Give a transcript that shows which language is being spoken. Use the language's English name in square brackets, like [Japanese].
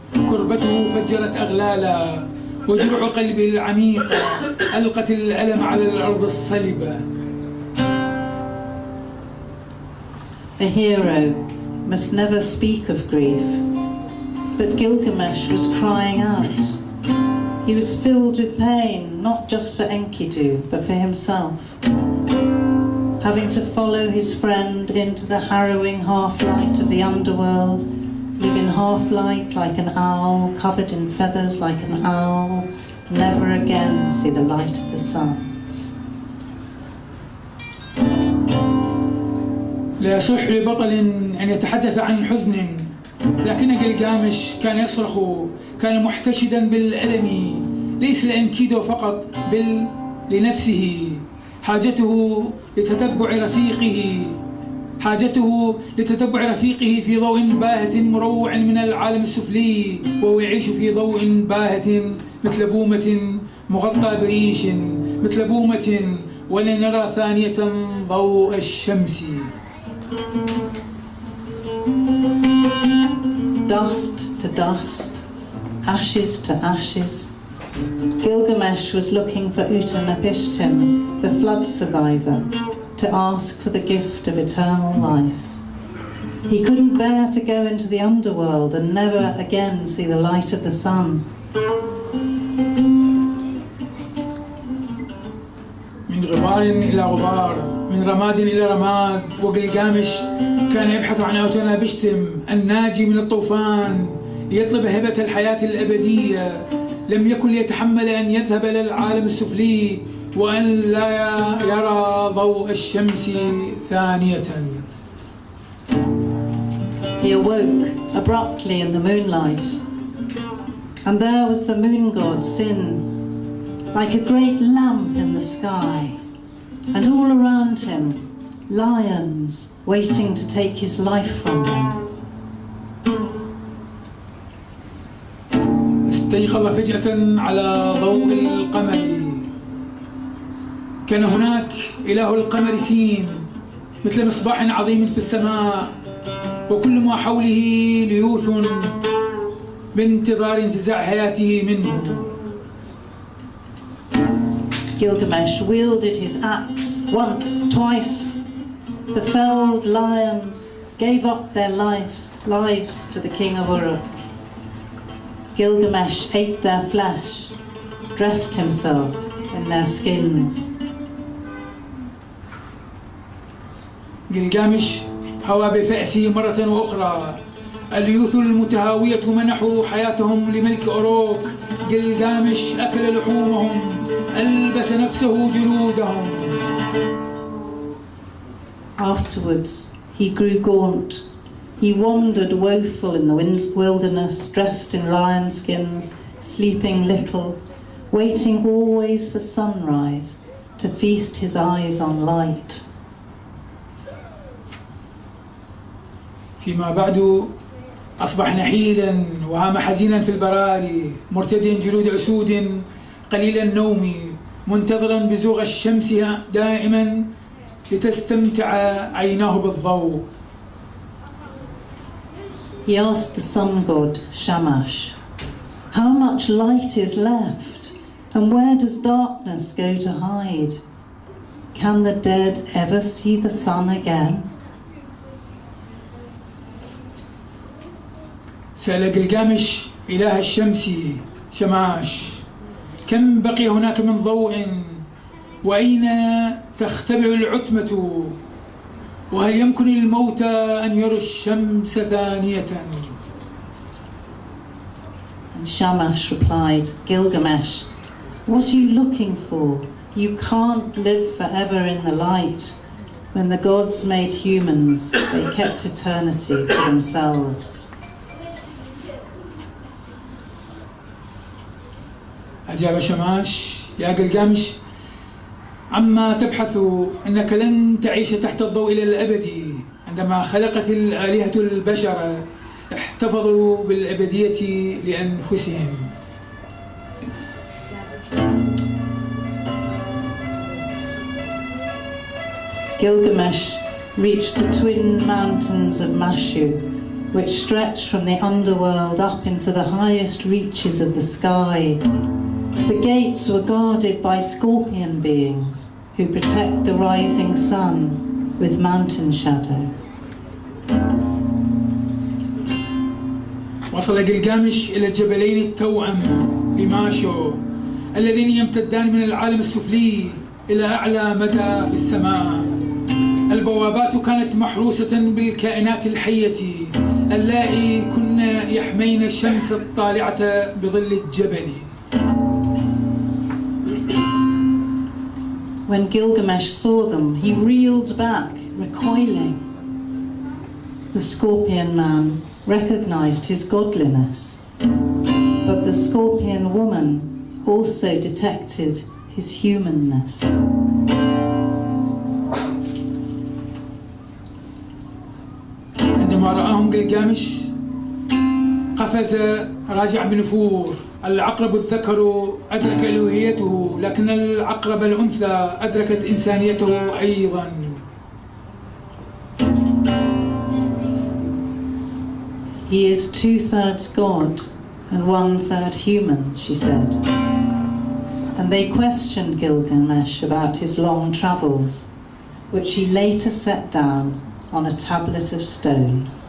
[Arabic] كربته فجرت أغلالا، وجرح قلبه العميقة ألقت الألم على الأرض الصلبة. [English] A hero must never speak of grief, but Gilgamesh was crying out. He was filled with pain, not just for Enkidu, but for himself, having to follow his friend into the harrowing half-light of the underworld, live in half-light like an owl, covered in feathers like an owl, never again see the light of the sun. [Arabic] لا يصح لبطل أن يتحدث عن حزن، لكن قلقامش كان يصرخ، كان محتشدا بالألم، ليس لإنكيدو فقط بل لنفسه. حاجته لتتبع رفيقه في ضوء باهت مروع من العالم السفلي، وهو يعيش في ضوء باهت مثل بومة مغطى بريش، مثل بومة ولن نرى ثانية ضوء الشمس. [English] Dust to dust, ashes to ashes, Gilgamesh was looking for Utanapishtim, the flood survivor, to ask for the gift of eternal life. He couldn't bear to go into the underworld and never again see the light of the sun. [Arabic] من غبار إلى غبار، من رماد إلى رماد، وقلقامش كان يبحث عن أوتنابشتم الناجي من الطوفان ليطلب هبة الحياة الأبدية. لم يكن ليتحمل أن يذهب إلى العالم السفلي وأن لا يرى ضوء الشمس ثانية. [English] He awoke abruptly in the moonlight, and there was the moon god Sin, like a great lamp in the sky, and all around him, lions waiting to take his life from him. [Arabic] استيقظ فجأة على ضوء القمر. كان هناك إله القمر سين، مثل مصباح عظيم في السماء، وكل ما حوله ليوث بانتظار انتزاع حياته منه. [English] Gilgamesh wielded his axe once, twice. The felled lions gave up their lives to the king of Uruk. Gilgamesh ate their flesh, dressed himself in their skins. [Arabic] قلقامش هوى بفأسه مرة أخرى اليوث المتهاوية منحوا حياتهم لملك أوروك. جلجامش أكل لحومهم، ألبس نفسه جلودهم. [English] Afterwards, he grew gaunt. He wandered woeful in the wilderness, dressed in lion skins, sleeping little, waiting always for sunrise to feast his eyes on light. [Arabic] فيما بعد أصبح نحيلا وهام حزينا في البراري، مرتديا جلود أسود، قليل النوم، منتظرا بزوغ الشمس دائما لتستمتع عيناه بالضوء. [English] He asked the sun god, Shamash, how much light is left, and where does darkness go to hide? Can the dead ever see the sun again? [Arabic] سأل جلجامش إله الشمس شماش، كم بقي هناك من ضوء، وأين تختبئ العتمة، وهل يمكن للموتى أن يروا الشمس ثانية؟ [English] And Shamash replied, Gilgamesh, what are you looking for? You can't live forever in the light. When the gods made humans, they kept eternity for themselves. [Arabic] أجاب شماش، يا جلجامش عما تبحث، إنك لن تعيش تحت الضوء إلى الأبد. عندما خلقت الآلهة البشر احتفظوا بالأبدية لأنفسهم. [English] Gilgamesh reached the twin mountains of Mashu, which stretch from the underworld up into the highest reaches of the sky. The gates were guarded by scorpion beings who protect the rising sun with mountain shadow. [Arabic] وصل جلجامش إلى الجبلين التوأم لماشو اللذين يمتدان من العالم السفلي إلى أعلى مدى في السماء. البوابات كانت محروسة بالكائنات الحية اللائي كن يحمين الشمس الطالعة بظل الجبل. [English] When Gilgamesh saw them, he reeled back, recoiling. The scorpion man recognized his godliness, but the scorpion woman also detected his humanness. [Arabic] عندما رآهم جلجامش قفز راجع بنفور. العقرب الذكر أدرك ألوهيته، لكن العقرب الأنثى أدركت إنسانيته أيضا. [English] He is 2/3 God and 1/3 human, she said. And they questioned Gilgamesh about his long travels, which he later set down on a tablet of stone.